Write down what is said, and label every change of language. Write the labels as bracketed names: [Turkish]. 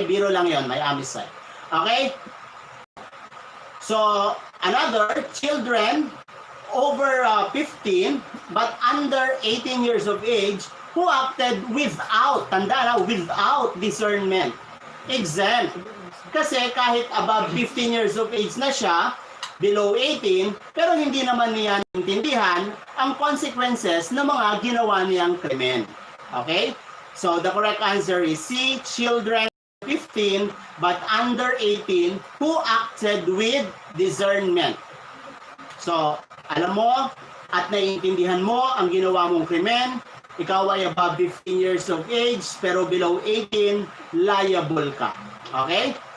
[Filipino] Biro lang yon, may homicide. Okay? [English] So, another, children over 15 but under 18 years of age who acted without, [Filipino] tanda na, [English] without discernment. Exempt. [Filipino] Kasi kahit [English] above 15 years of age [Filipino] na siya, [English] below 18, [Filipino] pero hindi naman niya naintindihan ang consequences ng mga ginawa niyang krimen. Okay? [English] So, the correct answer is C, children 15 but under 18 who acted with discernment. [Filipino] So, alam mo at naiintindihan mo ang ginawa mong krimen, ikaw ay [English] above 15 years of age [Filipino] pero [English] below 18, [Filipino] liable ka. Okay?